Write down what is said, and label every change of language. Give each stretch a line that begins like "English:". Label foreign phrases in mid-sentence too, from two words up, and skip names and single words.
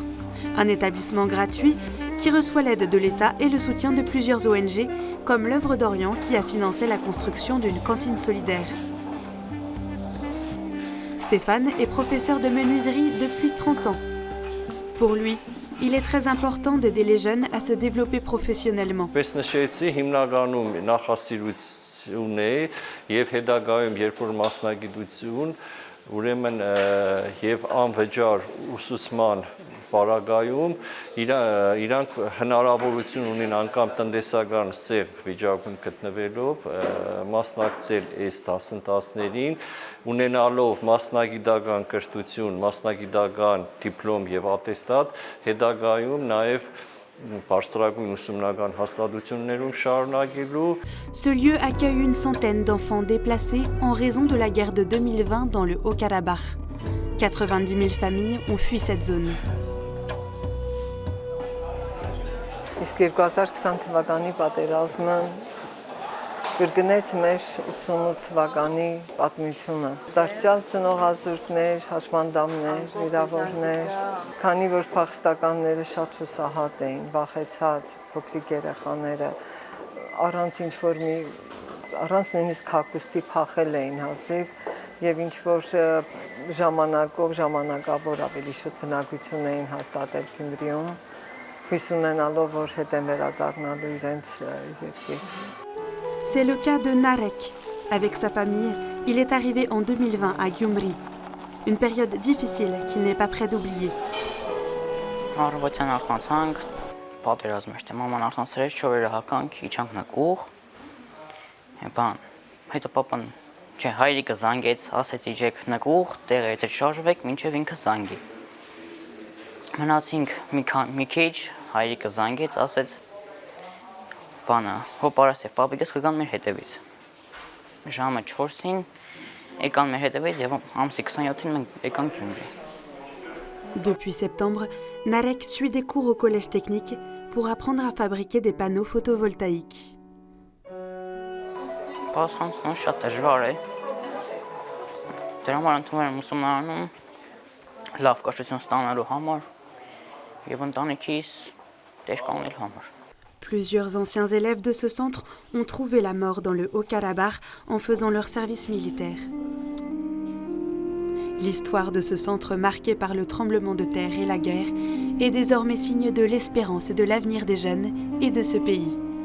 French: Un établissement gratuit qui reçoit l'aide de l'État et le soutien de plusieurs ONG, comme l'Œuvre d'Orient qui a financé la construction d'une cantine solidaire. Stéphane est professeur de menuiserie depuis 30 ans. Pour lui, il est très important d'aider les jeunes à se développer professionnellement.
Armenian: Ուրեմն եւ անվճար ուսուցման պարագայում իրանք հնարավորություն ունեն անգամ տնտեսական ծեր վիճակում գտնվելով մասնակցել այս դասընթացներին, ունենալով մասնագիտական կրթություն, մասնագիտական դիպլոմ եւ ատեստատ, հետագայում նաեւ
French: Ce lieu accueille une centaine d'enfants déplacés en raison de la guerre de 2020 dans le Haut-Karabakh. 90 000 familles ont fui cette zone.
Armenian: Կրկնեց մեր 88 թվականի պատմությունը։ Դարձյալ ծնողազուրկներ, հաշմանդամներ, վիրավորներ, քանի որ փախստականները շատ հուսահատ էին, վախեցած, փոքրիկ երեխաները առանց ինչ-որ առանց նույնիսկ հագուստի փախել էին հազիվ եւ ինչ-որ ժամանակով ժամանակավոր ավելի շուտ բնակություն էին հաստատել Գյումրիում, հույս ունենալով, որ հետ են վերադառնալու իրենց երկիր։
French: C'est le cas de Narek. Avec sa famille, il est arrivé en 2020 à Gyumri. Une période difficile qu'il n'est pas prêt d'oublier.
Armenian: Առավոտյան արթնացանք, պատերազմը էր, մաման արթնացրեց, 4 օրը հականք, իջանք նկուղ։ Բան, հետո papan, չէ, հայրիկը զանգեց, ասեց իջեք նկուղ, տեղերից շարժվեք, մինչև ինքը զանգի։ Մնացինք մի քիչ, հայրիկը զանգեց, ասեց բանը, հոպարաս եւ պապիկս կգան մեր հետևից։ Ժամը 4-ին եկան մեր հետևից եւ ամսի 27-ին մենք եկանք Գյումրի։
French: Depuis septembre, Narek suit des cours au collège technique pour apprendre à fabriquer des panneaux photovoltaïques.
Armenian: Բասխանցն շատ դժվար է։ Դրա համար ընդունել եմ ուսումնարանում լավ կրթություն ստանալու համար եւ ընտանիքիս դեր կանելու համար։
French: Plusieurs anciens élèves de ce centre ont trouvé la mort dans le Haut-Karabakh en faisant leur service militaire. L'histoire de ce centre marqué par le tremblement de terre et la guerre est désormais signe de l'espérance et de l'avenir des jeunes et de ce pays.